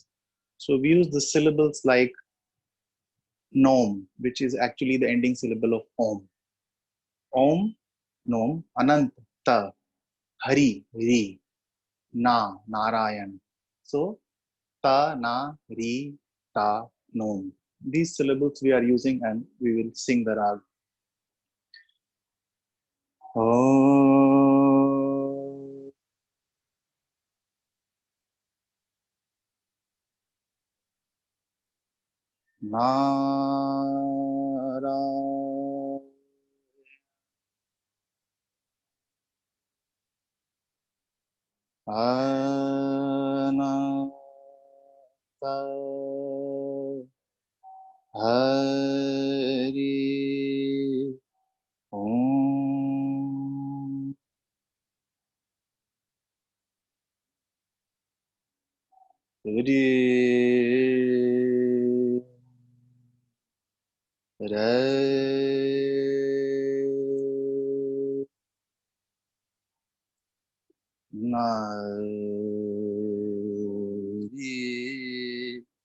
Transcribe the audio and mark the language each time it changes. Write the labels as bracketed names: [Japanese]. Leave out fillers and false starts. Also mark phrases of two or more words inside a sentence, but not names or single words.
[English] So we use the syllables like Nom, which is actually the ending syllable of Om. [Sanskrit] Om, Nom, Ananta, Hari, Ri, Na, Narayan. So Ta, Na, Ri, Ta, Nom. [English] These syllables we are using and we will sing the rag. Oh. [Sanskrit] Nara. Ananta. Hari. Om. Hari. Re. Nari.